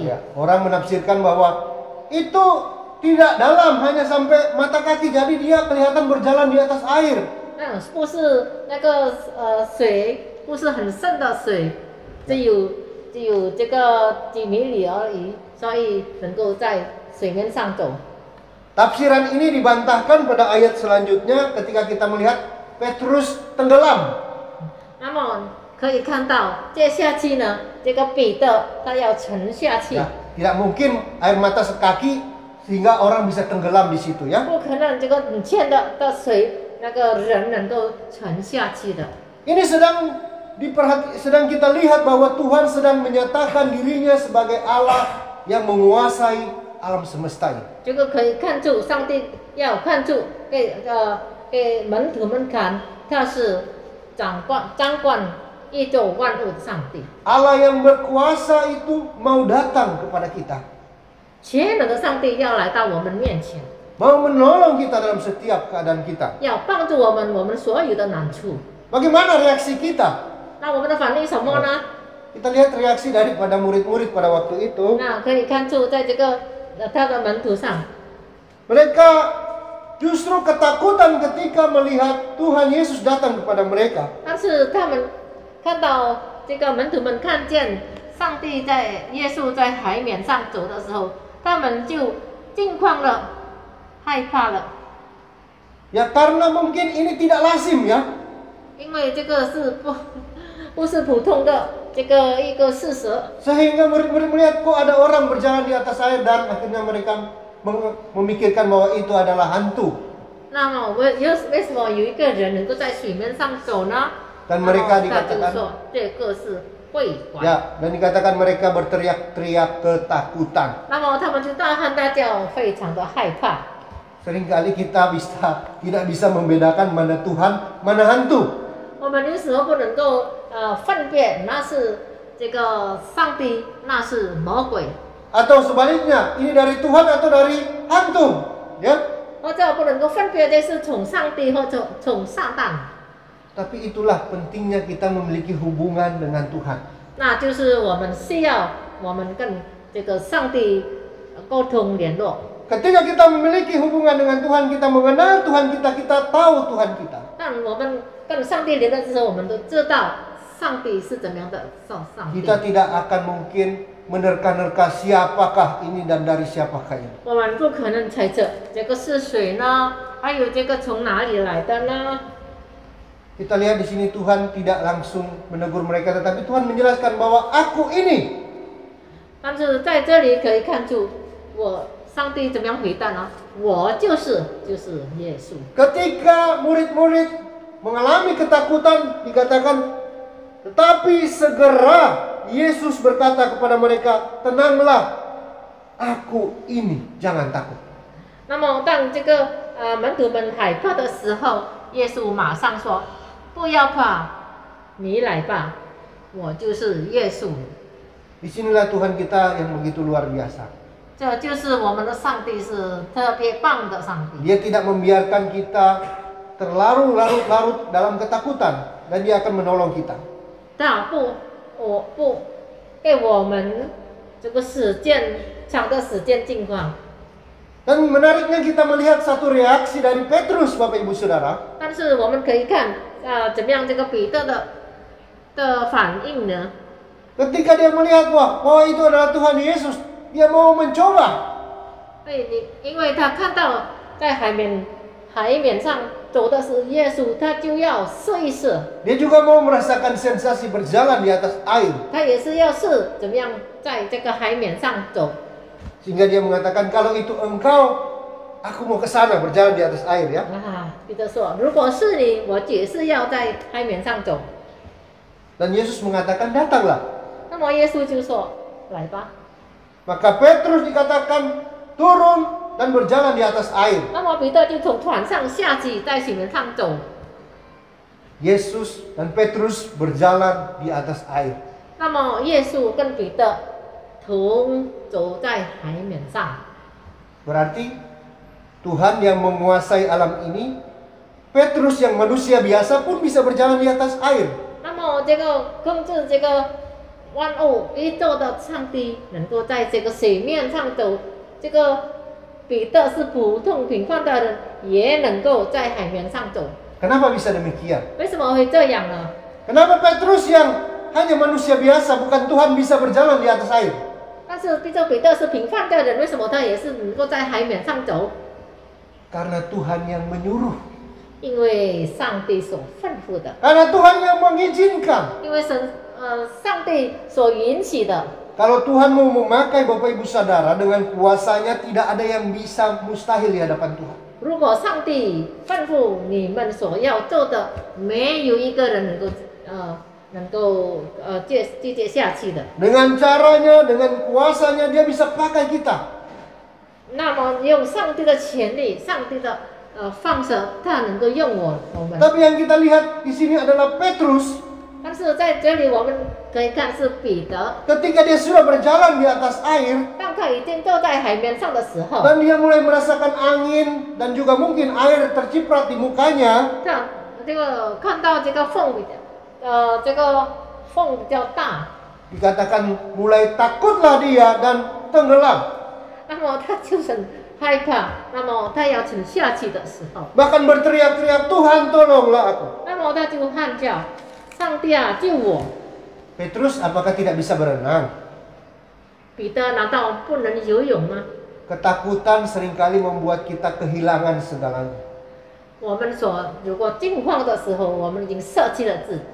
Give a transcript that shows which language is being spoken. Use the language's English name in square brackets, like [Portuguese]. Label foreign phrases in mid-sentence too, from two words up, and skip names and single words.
[Indonesian] Ya, orang menafsirkan bahwa itu tidak dalam, hanya sampai mata kaki, jadi dia kelihatan berjalan di atas air. [Chinese] 不是那个水，不是很深的水，只有这个几米里而已，所以能够在水面上走。 [Indonesian] Tafsiran ini dibantahkan pada ayat selanjutnya ketika kita melihat Petrus tenggelam. [Chinese] 那么可以看到，接下去呢，这个彼得他要沉下去， [Indonesian] Ya, tidak mungkin air mata sekaki sehingga orang bisa tenggelam di situ ya. [Chinese] 不可能这个很浅的水，那个人能够沉下去的。 [Indonesian] Ini sedang kita lihat bahwa Tuhan sedang menyatakan dirinya sebagai Allah yang menguasai alam semesta ini. [Chinese] 这个可以看出，上帝要看出给门徒们看，他是掌管宇宙万物的上帝。 [Indonesian] Allah yang berkuasa itu mau datang kepada kita. [Chinese] 全能的上帝要来到我们面前， [Indonesian] Mau menolong kita dalam setiap keadaan kita. [Chinese] 要帮助我们所有的难处。 [Indonesian] Bagaimana reaksi kita? [Chinese] 那我们的反应什么呢？ [Indonesian] Kita lihat reaksi daripada murid-murid pada waktu itu. [Chinese] 那可以看出，在这个他的门徒上， [Indonesian] Mereka justru ketakutan ketika melihat Tuhan Yesus datang kepada mereka. [Chinese] 但是他们看到这个门徒们看见上帝耶稣在海面上走的时候，他们就惊慌了，害怕了， [Indonesian] Ya karena mungkin ini tidak lazim ya. [Chinese] 因为这个是不是普通的这个一个事实。 [Indonesian] Sehingga murid-murid melihat kok ada orang berjalan di atas air dan akhirnya mereka memikirkan bahwa itu adalah hantu. [Chinese] 那么为什么有一个人能够在水面上走呢？ [Indonesian] Dan mereka [Chinese] 他就 [Indonesian] dikatakan [Chinese] 说这个是会馆。 [Indonesian] ya, dan dikatakan mereka berteriak-teriak ketakutan. [Chinese] 那么他们就大喊大叫，非常的害怕。 [Indonesian] Seringkali kita tidak bisa membedakan mana Tuhan, mana hantu. [Chinese] 我们有时候不能够分辨那是这个上帝，那是魔鬼， [Indonesian] Atau sebaliknya, ini dari Tuhan atau dari hantu, ya. [Chinese] 或者不能够分别这是从上帝或者从撒旦。 [Indonesian] Tapi itulah pentingnya kita memiliki hubungan dengan Tuhan. [Chinese] 那就是我们需要我们跟这个上帝沟通联络。 [Indonesian] Ketika kita memiliki hubungan dengan Tuhan, kita mengenal Tuhan kita, kita tahu Tuhan kita. [Chinese] 但我们跟上帝联络之后，我们都知道上帝是怎么样的上帝。 [Indonesian] Kita tidak akan mungkin menerka-nerka siapakah ini dan dari siapakah ini. [Chinese] 我们不可能猜测这个是谁呢？还有这个从哪里来的呢？ [Indonesian] Kita lihat di sini Tuhan tidak langsung menegur mereka, tetapi Tuhan menjelaskan bahwa aku ini. [Chinese] 但是在这里可以看出，上帝怎么样回答呢？我就是耶稣。 [Indonesian] Ketika murid-murid mengalami ketakutan, dikatakan, tetapi segera Yesus berkata kepada mereka, tenanglah, aku ini, jangan takut. [Chinese] 那么当这个门徒们害怕的时候，耶稣马上说：“不要怕，你来吧，我就是耶稣。” [Indonesian] Disinilah Tuhan kita yang begitu luar biasa. [Chinese] 这就是我们的上帝，是特别棒的上帝。 [Indonesian] Dia tidak membiarkan kita terlarut-larut dalam ketakutan, dan Dia akan menolong kita. [Chinese] 他不给我们这个长的时间境况。 [Indonesian] Dan menariknya kita melihat satu reaksi dari Petrus, Bapak Ibu Saudara. [Chinese] 但是我们可以看怎么样这个彼得的反应呢？ [Indonesian] Ketika dia melihat bahwa itu adalah Tuhan Yesus, dia mau mencoba. [Chinese] 因为他看到在海面上走的是耶稣，他就要试一试。 [Indonesian] Dia juga mau merasakan sensasi berjalan di atas air. [Chinese] 他也是要试怎么样在这个海面上走。 [Indonesian] Sehingga dia mengatakan, kalau itu engkau, aku mau ke sana berjalan di atas air ya. [Chinese] 彼得说：“如果是你，我也是要在海面上走。” [Indonesian] Dan Yesus mengatakan, datanglah. [Chinese] 那么耶稣就说：“来吧。” [Indonesian] Maka Petrus dikatakan turun dan berjalan di atas air. [Chinese] 那么彼得就从船上下去，在水面上走。 [Indonesian] Yesus dan Petrus berjalan di atas air. [Chinese] 那么耶稣跟彼得同走在海面上。 [Indonesian] Berarti Tuhan yang menguasai alam ini, Petrus yang manusia biasa pun bisa berjalan di atas air. [Chinese] 那么这个控制这个万物宇宙的上帝能够在这个水面上走，这个彼得是普通平凡的人，也能够在海面上走。 [Indonesian] Kenapa bisa demikian? [Chinese] 为什么会这样呢？ [Indonesian] Kenapa Petrus yang hanya manusia biasa, bukan Tuhan, bisa berjalan di atas air? [Chinese] 但是彼得是平凡的人，为什么他也是能够在海面上走？ [Indonesian] Karena Tuhan yang menyuruh. [Chinese] 因为上帝所吩咐的， [Indonesian] Karena Tuhan yang mengizinkan. [Chinese] 因为上帝所允许的。 [Indonesian] Kalau Tuhan mau memakai Bapak Ibu Saudara dengan kuasanya, tidak ada yang bisa mustahil di hadapan Tuhan. [Chinese] 如果上帝吩咐你们所要做的，没有一个人能够拒绝下去的。 [Indonesian] Dengan caranya, dengan kuasanya, dia bisa pakai kita. [Chinese] 那么用上帝的权利，上帝的放手，他能够用我们。 [Indonesian] Tapi yang kita lihat di sini adalah Petrus. [Chinese] 但是在这里我们可以看是彼得， [Indonesian] Ketika dia sudah berjalan di atas air, [Chinese] 当他已经坐在海面上的时候， [Indonesian] dan dia mulai merasakan angin dan juga mungkin air terciprat di mukanya, [Chinese] 他这个看到这个风比较大， [Indonesian] dikatakan mulai takutlah dia dan tenggelam. [Chinese] 那么他就很害怕，那么他要沉下去的时候， [Indonesian] Bahkan berteriak-teriak, Tuhan tolonglah aku. [Chinese] 那么他就喊叫：“上帝啊，救我！” [Indonesian] Petrus apakah tidak bisa berenang? [Chinese] 彼得难道不能游泳吗？ [Indonesian] Ketakutan seringkali membuat kita kehilangan segalanya. [Chinese] 我们如果惊慌的时候，我们已经舍弃了自己，